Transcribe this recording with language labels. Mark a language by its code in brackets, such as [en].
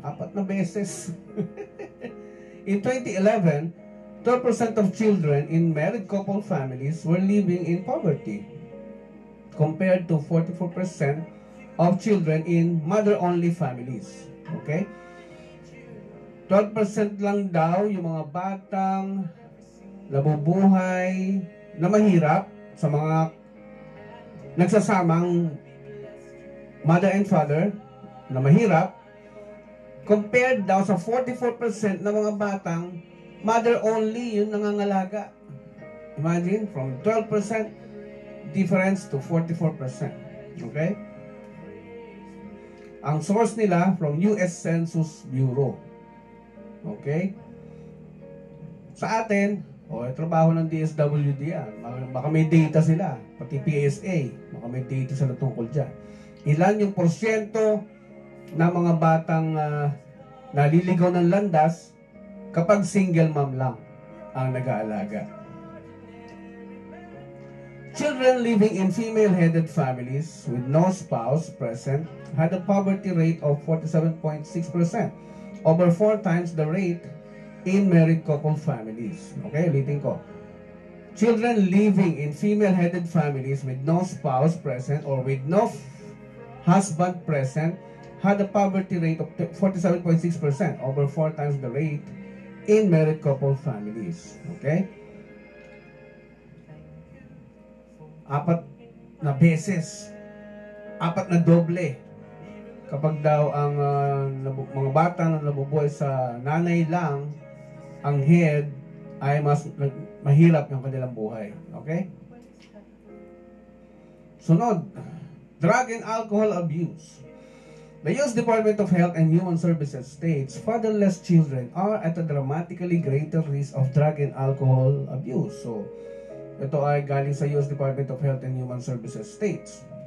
[tl] 4 na beses. [en] In 2011, 12% of children in married couple families were living in poverty, compared to 44% of children in mother-only families. Okay? [tl] 12% lang daw yung mga batang nabubuhay na mahirap sa mga nagsasamang [en] mother and father [tl] na mahirap, compared daw sa 44% ng mga batang mother only yung nangangalaga. [en] Imagine, from 12% difference to 44%. Okay? [tl] Ang source nila from US Census Bureau. [en] Okay? [tl] Sa atin, trabaho ng DSWD yan. Baka may data sila, pati PSA, baka may data sila tungkol dyan. Ilan yung porsyento na mga batang naliligaw ng landas kapag single mom lang ang nag-aalaga. [en] Children living in female-headed families with no spouse present had a poverty rate of 47.6%, over 4 times the rate in married couple families. Okay, [tl] ulitin ko. [en] Children living in female-headed families with no spouse present or with no husband present had a poverty rate of 47.6%, over 4 times the rate in married couple families. Okay? [tl] 4 na beses, 4 na doble kapag daw ang mga bata na nabubuhay sa nanay lang ang head ay mas mahirap yung kanilang buhay. [en] Okay? Sunod, drug and alcohol abuse. The U.S. Department of Health and Human Services states fatherless children are at a dramatically greater risk of drug and alcohol abuse. [tl] So, ito ay galing sa U.S. Department of Health and Human Services states.